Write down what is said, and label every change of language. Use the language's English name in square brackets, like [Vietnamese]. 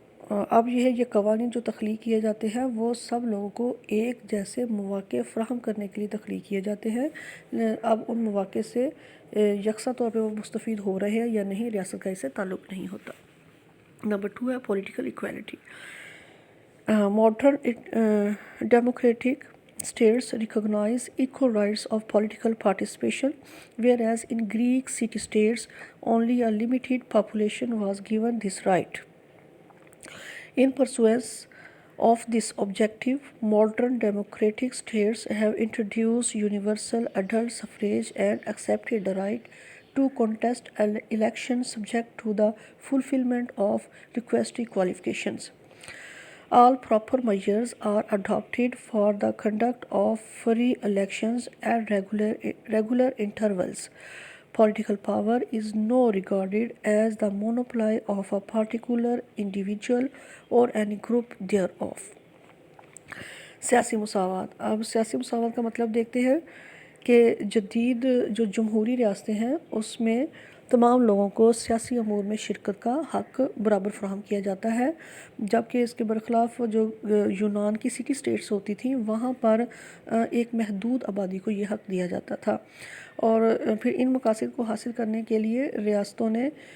[Urdu] اب یہ قوانین جو تخلیق کیے جاتے ہیں وہ سب لوگوں کو ایک جیسے مواقع فراہم کرنے کے لیے تخلیق کیے جاتے ہیں۔ اب ان مواقع سے یکساں طور پہ وہ مستفید ہو رہے ہیں یا نہیں، ریاست کا اس سے تعلق نہیں ہوتا۔ نمبر 2 ہے political equality. [English] Modern democratic states recognize equal rights of political participation, whereas in Greek city-states only a limited population was given this right. In pursuance of this objective, modern democratic states have introduced universal adult suffrage and accepted the right to contest elections subject to the fulfillment of requisite qualifications. All proper measures are adopted for the conduct of free elections at regular intervals. Political power is now regarded as the monopoly of a particular individual or any group thereof. [Urdu] سیاسی مساوات۔ اب سیاسی مساوات کا مطلب دیکھتے ہیں کہ جدید جو جمہوری ریاستیں ہیں اس میں تمام لوگوں کو سیاسی امور میں شرکت کا حق برابر فراہم کیا جاتا ہے، جبکہ اس کے برخلاف جو یونان کی سٹی سٹیٹس ہوتی تھیں وہاں پر ایک محدود آبادی کو یہ حق دیا جاتا تھا، اور پھر ان مقاصد کو حاصل کرنے کے لیے ریاستوں نے